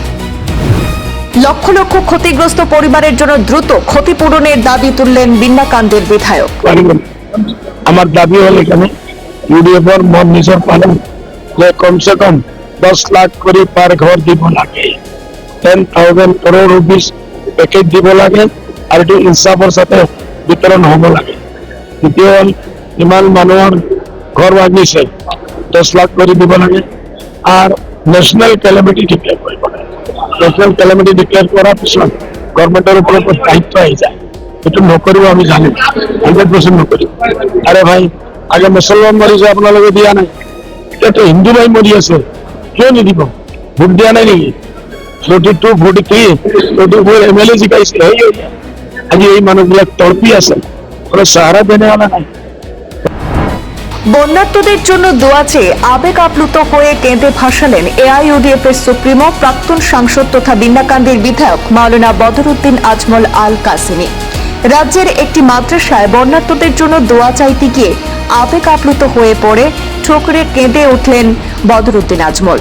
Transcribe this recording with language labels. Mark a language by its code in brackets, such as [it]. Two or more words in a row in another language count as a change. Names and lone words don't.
[bn] লক্ষ লক্ষ ক্ষতিগ্রস্ত পরিবারের জন্য দ্রুত ক্ষতিপূরণের দাবি তুললেন বিন্নাকান্দের বিধায়ক। আমার দাবি হল এখানে ইউডিএফর মন নিজের পালন যে [hi] कम से कम [bn] 10 লাখ করে পার ঘর দিব লাগে, 10,000 [en] crore rupees [bn] প্যাকেজ দিব লাগে, আর এটি ইনসাফের সাথে বিতরণ হব লাগে। [as] দ্বিতীয় হল ইমান মানুহৰ ঘর ভাঙিছে 10 লাখ করে দিব লাগে, আর [en] national calamity declare [as] কৰিব লাগে। [en] national calamity declare [as] করার পিছত গভর্নমেন্টের উপরে দায়িত্ব আহি যায়, এটা নকৰিব আমি জানি 100% নকৰিব। আরে ভাই আগে মুসলমান মরিছে আপোনালোকে দিয়া নাই, এতিয়া তো হিন্দু ভাই মরি আছে, কিয় নিদিব? ভোট দিয়া নাই নেকি? 42, 43, 44 MLA জিকাইছে। আজি এই মানুহবিলাক তড়পি আছে, কোনো [hi] सहारा देने वाला [as] নাই। [bn] বন্যার্তদের জন্য দোয়া চেয়ে আবেগ আপ্লুত হয়ে কেঁদে ভাসালেন AIUDF এর সুপ্রিমো প্রাক্তন সাংসদ তথা বিন্নাকান্দের বিধায়ক মাওলানা বদরুদ্দিন আজমল আল কাসেমি। রাজ্যের একটি মাদ্রাসায় বন্যার্তদের জন্য দোয়া চাইতে গিয়ে আবেগ আপ্লুত হয়ে পড়ে ঠোকরে কেঁদে উঠলেন বদরুদ্দিন আজমল।